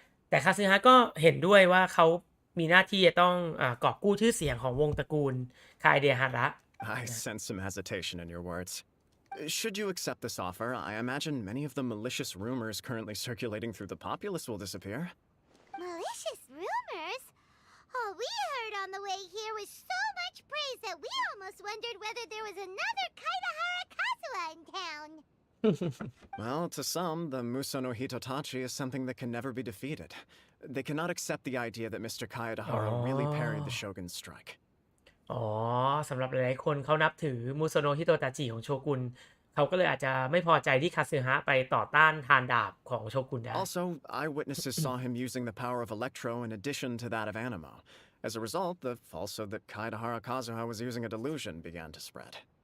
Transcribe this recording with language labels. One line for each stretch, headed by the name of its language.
Thai: แต่คาสึฮะก็เห็นด้วยว่าเขามีหน้าที่จะต้องกอบกู้ชื่อเสียงของวงตระกูลคาเดฮาระ
English: I sense some hesitation in your words. Should you accept this offer, I imagine many of the malicious rumors currently circulating through the populace will disappear. Malicious rumors? All we heard on the way here was so much praise that we almost wondered whether there was another Kaedahara Kazuha in town. Well, to some, the Musono Hitotachi is something that can never be defeated. They cannot accept the idea that Mr. Kaedahara really parried the shogun's strike.
Thai: สำหรับหลายๆคนเขานับถือมุโซโนะฮิโตตาจิของโชกุนเขาก็เลยอาจจะไม่พอใจที่คาสึฮะไปต่อต้านทานดาบของโชกุนได้
English: Also, eyewitnesses saw him using the power of Electro in addition to that of Animo. As a result, the falsehood that Kaedahara Kazuha was using a delusion began to spread.